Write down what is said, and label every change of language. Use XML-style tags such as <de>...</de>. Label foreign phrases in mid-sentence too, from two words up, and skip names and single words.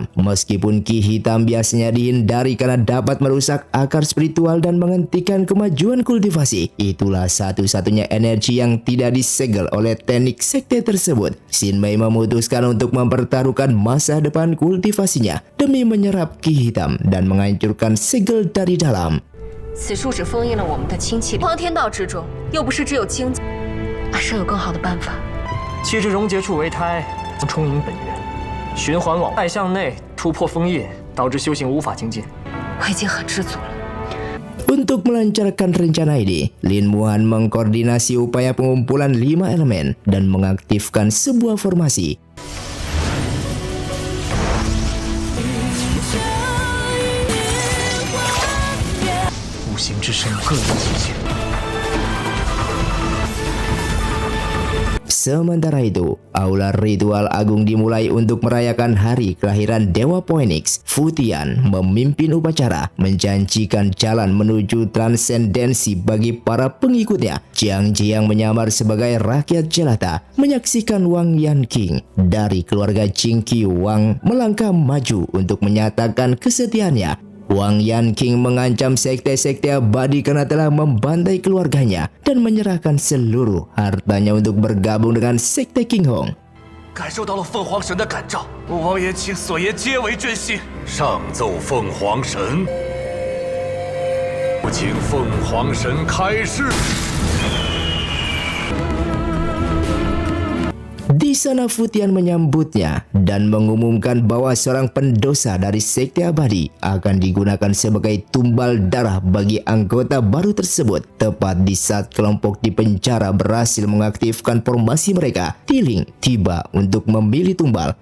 <id>Meskipun ki hitam biasanya dihindari karena dapat merusak akar spiritual dan menghentikan kemajuan kultivasi, itulah satu-satunya energi yang tidak disegel oleh teknik sekte tersebut. Xin Mei memutuskan untuk mempertaruhkan masa depan kultivasinya demi menyerap ki hitam dan menghancurkan segel dari dalam.</id> <zh>此术只封印了我们的清气，荒天道之中又不是只有清，阿生有更好的办法。气至溶解处为胎，充盈本源，循环往外向内突破封印，导致修行无法精进。我已经很知足了。</zh> <id>Untuk melancarkan rencana ini, Lin Muhan mengkoordinasi upaya pengumpulan 5 elemen dan mengaktifkan sebuah formasi.</id> <zh>无形之声各有极限。</zh> <id>Sementara itu, aula ritual agung dimulai untuk merayakan hari kelahiran Dewa Phoenix. Futian memimpin upacara, menjanjikan jalan menuju transendensi bagi para pengikutnya. Jiang Jiang menyamar sebagai rakyat jelata, menyaksikan Wang Yanqing dari keluarga Jingqiu Wang melangkah maju untuk menyatakan kesetiaannya. Wang Yanqing mengancam sekte-sekte abadi karena telah membantai keluarganya dan menyerahkan seluruh hartanya untuk bergabung dengan sekte King Hong.</id> <zh>感受到了凤凰神的感召，王爷请所言皆为真心。上奏凤凰神，请凤凰神开示。</zh> <id>Di Di sana Fu Tian menyambutnya dan mengumumkan bahwa seorang pendosa dari Sekte Abadi akan digunakan sebagai tumbal darah bagi anggota baru tersebut. Tepat di saat kelompok di penjara berhasil mengaktifkan formasi mereka, Tiling tiba untuk memilih tumbal.</id>